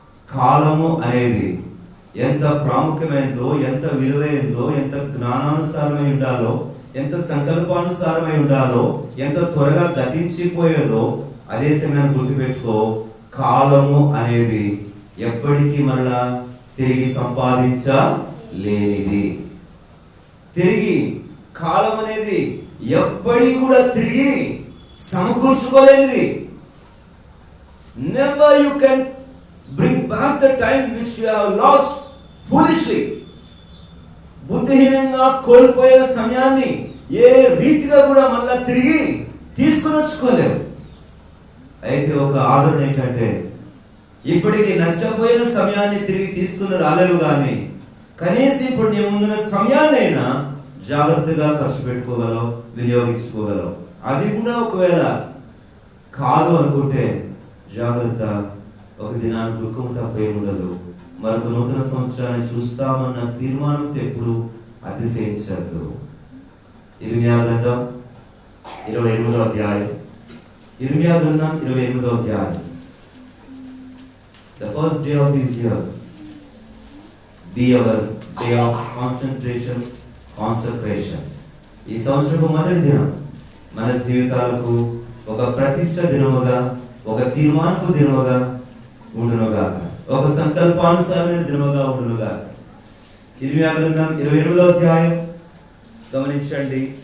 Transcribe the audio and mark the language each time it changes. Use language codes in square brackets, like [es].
[te] కాలము అనేది ఎంత ప్రాముఖ్యమైనదో, ఎంత విలువైనదో, ఎంత జ్ఞానానుసారమై ఉండాలో, ఎంత సంకల్పానుసారమై ఉండాలో, ఎంత త్వరగా గతించిపోయేదో అదే సమయాన్ని గుర్తుపెట్టుకో. కాలము అనేది ఎప్పటికీ మరలా తిరిగి సంపాదించలేనిది. తిరిగి కాలం అనేది ఎప్పటికీ కూడా తిరిగి సమకూర్చుకోలేనిది. [en] Never you can bring back the time which you have lost foolishly. [te] బుద్ధిహీనంగా కోల్పోయిన సమయాన్ని ఏ రీతిగా కూడా మళ్ళా తిరిగి తీసుకుని వచ్చుకోలేవు. అయితే ఒక ఆదరణ ఏంటంటే, ఇప్పటికి నష్టపోయిన సమయాన్ని తిరిగి తీసుకుని రాలేవు, కానీ కనీసం ఇప్పుడు నీ ముందున్న సమయాన్నైనా జాగ్రత్తగా ఖర్చు పెట్టుకోగలవు, వినియోగించుకోగలవు. అది కూడా ఒకవేళ కాదు అనుకుంటే జాగ్రత్త ఒక దినాన్ని దుఃఖం తప్ప ఏముండదు. మరొక నూతన సంవత్సరాన్ని చూస్తామన్న తీర్మానంతో ఎప్పుడు అతిశయించద్దు. ఇర్మియా గ్రంథం 28వ అధ్యాయం. ఇర్మియా గ్రంథం 28వ అధ్యాయం. [en] The first day of this year be our day of concentration, consecration. [te] ఈ సంవత్సరపు మొదటి దినం మన జీవితాలకు ఒక ప్రతిష్ట దినముగా, ఒక తీర్మానపు దినముగా ఉండునుగాక, ఒక సంకల్పానుసారమైన దినముగా ఉండునుగాక. ఇర్మియా గ్రంథం 28వ అధ్యాయం గమనించండి.